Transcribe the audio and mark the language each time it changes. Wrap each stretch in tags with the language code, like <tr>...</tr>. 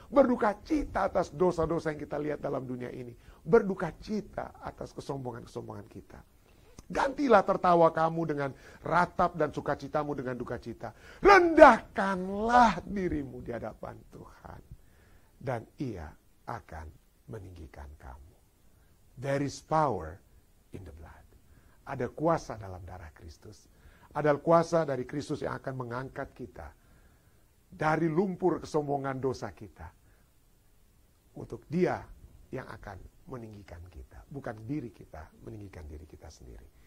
<id>Berduka cita atas dosa-dosa yang kita lihat dalam dunia ini. Berduka cita atas kesombongan-kesombongan kita. Gantilah tertawa kamu dengan ratap dan sukacitamu dengan duka cita. Rendahkanlah dirimu di hadapan Tuhan. Dan ia akan meninggikan kamu.</id> <en>There is power in the blood.</en> <id>Ada kuasa dalam darah Kristus. Ada kuasa dari Kristus yang akan mengangkat kita dari lumpur kesombongan dosa kita. Untuk Dia yang akan meninggikan kita. Bukan diri kita, meninggikan diri kita sendiri.</id>